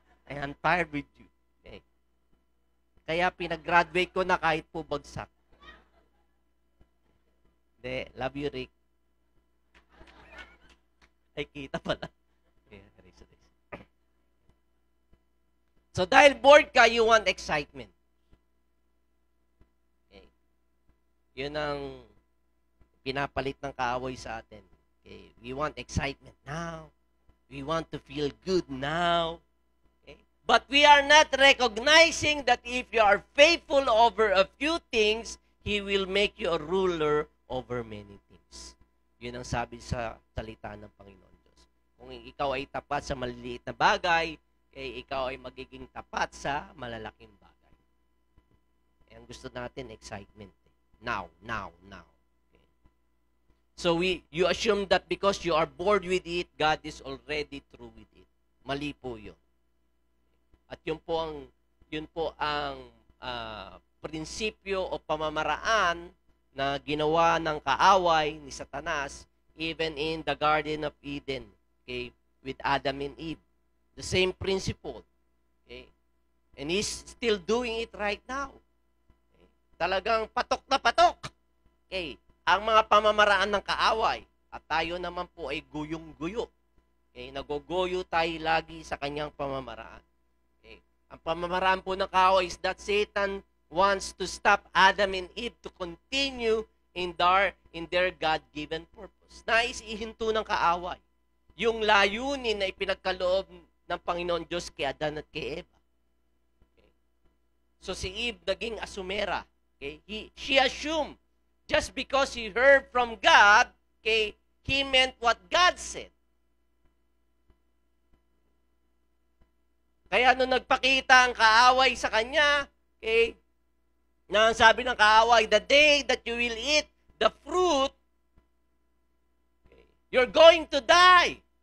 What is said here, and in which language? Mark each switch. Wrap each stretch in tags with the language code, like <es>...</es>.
<en>I'm tired with you.</en> <tl>Okay. Kaya pinag-graduate ko na kahit po bagsak. Hindi, love you, Rick. Ay, kita pala.</tl> <en>Yeah, so,</en> <tl>dahil bored ka,</tl> <en>you want excitement. Okay.</en> <tl>Yun ang pinapalit ng kaaway sa atin.</tl> <en>Okay. We want excitement now. We want to feel good now. Okay. But we are not recognizing that if you are faithful over a few things, He will make you a ruler over many things.</en> <tl>Yun ang sabi sa salita ng Panginoon Diyos. Kung ikaw ay tapat sa maliliit na bagay, ikaw ay magiging tapat sa malalaking bagay. Ang gusto natin, excitement. Now. Okay.</tl> <en>So you assume that because you are bored with it, God is already through with it.</en> <tl>Mali po yun. At yun po ang prinsipyo o pamamaraan na ginawa ng kaaway ni Satanas</tl> <en>even in the Garden of Eden,</en> <tl>okay, with Adam and Eve.</tl> <en>The same principle. Okay? And he's still doing it right now.</en> <tl>Okay? Talagang patok na patok. Okay? Ang mga pamamaraan ng kaaway. At tayo naman po ay guyong-guyo. Okay? Nagogoyo tayo lagi sa kanyang pamamaraan. Okay? Ang pamamaraan po ng kaaway</tl> <en>is that Satan wants to stop Adam and Eve to continue in their God-given purpose.</en> <tl>Nais ihinto ng kaaway yung layunin na ipinagkaloob ng Panginoon Diyos kay Adan at kay Eva. Okay. So si Eve naging asumera. Okay.</tl> <en>She assumed just because he heard from God, okay, he meant what God said.</en> <tl>Kaya nung nagpakita ang kaaway sa kanya, okay, na ang sabi ng kaaway,</tl> <en>the day that you will eat the fruit,</en> <tl>okay,</tl> <en>you're going to die.</en>